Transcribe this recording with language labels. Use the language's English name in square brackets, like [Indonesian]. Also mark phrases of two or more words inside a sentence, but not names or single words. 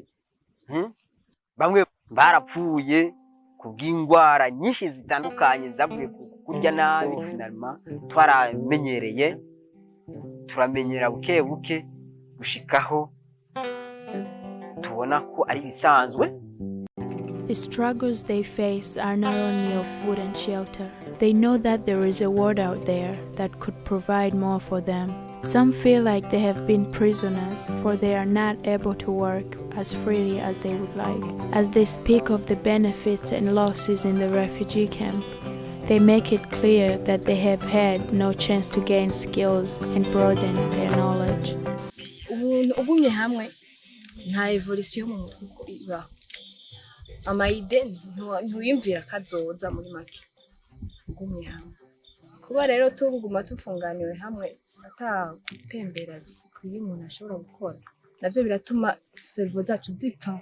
[Rundi] Bamwe barapfuye kubw'indwara nyinshi zitandukanye zavuye kurya nabi. Finalima twaramenyereye, turamenyera buke buke gushikaho tubona ko ari bisanzwe. [English] The struggles they face are not only of food and shelter. They know that there is a world out there that could provide more for them. Some feel like they have been prisoners, for they are not able to work as freely as they would like. As they speak of the benefits and losses in the refugee camp, they make it clear that they have had no chance to gain skills and broaden their knowledge. [Rundi] Ugumye hamwe nta evolution mu mutwe ko iba. Amayide ntuyumvira kazoza muri make. Ugumye hamwe. Kuba rero tuguma tufunganiwe hamwe atagutembera kuri umuntu ashobora gukora, navyo biratuma servo zacu zipfa.